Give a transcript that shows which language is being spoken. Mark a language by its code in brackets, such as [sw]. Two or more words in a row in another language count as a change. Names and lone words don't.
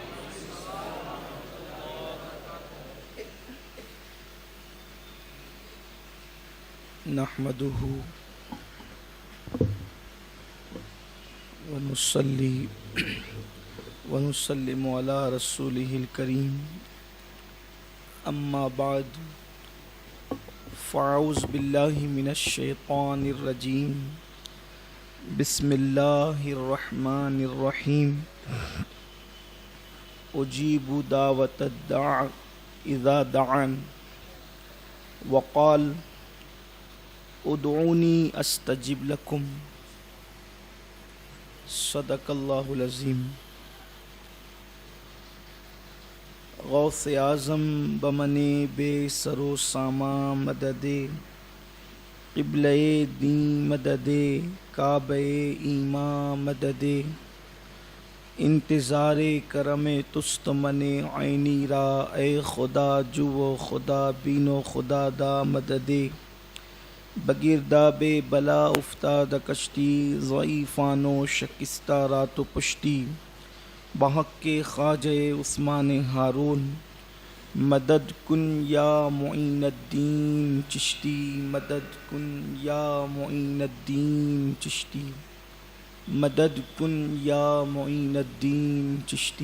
[ar] نحمدہ ونصلی ونسلم علی رسولہ الکریم، اما بعد فاعوذ باللہ من الشیطان الرجیم، بسم اللہ الرحمن الرحیم۔ اجیب دعوت الداع اذا دعان وقال ادعونی استجب لکم، صدق اللہ العظیم۔ [fa] غوث اعظم بمن بے سر و ساما مدد، قبلہ دین مدد، کعبہ ایمان مدد، انتظار کرم تست من عینی را، اے خدا جو و خدا بین و خدا دا مدد۔ بگرداب بلا افتاد کشتی، ضعیفان و شکستہ رات و پشتی، بحق کے خواجہ عثمان ہارون، مدد کن یا معین الدین چشتی، مدد کن یا معین الدین چشتی، مدد کن یا معین الدین چشتی۔